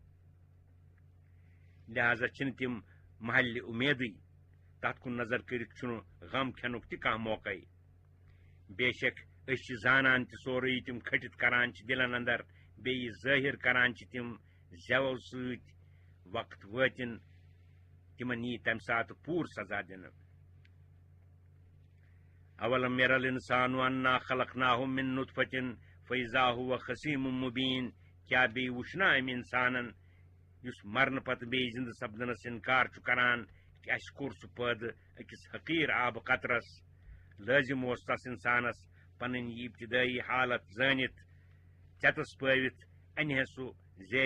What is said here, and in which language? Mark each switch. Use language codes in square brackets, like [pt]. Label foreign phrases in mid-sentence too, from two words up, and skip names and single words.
[ks] لہذا چھِنہٕ تِم محلہِ اُمیدٕے تتھ کُن نظر کٔرِتھ چھُنہٕ غم کھٮ۪نُک تہِ کانٛہہ موقعے بے شک أسۍ چھِ زانان تہِ سورُے تِم کھٔٹِتھ کران چھِ دِلن اندر بیٚیہِ ظٲہِر کران چھِ تِم زٮ۪وو سۭتۍ وقت وٲتِن تمن یی تمہِ ساتہٕ پوٗرٕ سزا دِنہٕ [ar] اولم ير الانسان انا خلقناه من نطفة فاذا هو خصيم مبين [ks] کیا بیٚیہِ وٕچھنا امہِ انسانن یُس مرنہٕ پتہٕ بیٚیہِ زندٕ سپدنس انکار چھُ کران کہ اسہِ کوٚر سُہ پٲدٕ أکِس حقیٖر آبہٕ قطرس لٲزم اوس تس انسانس پنٕنۍ یہِ ابتدٲیی حالت زٲنِتھ ژٮ۪تس پٲوِتھ انہِ ہے سُہ زیرِ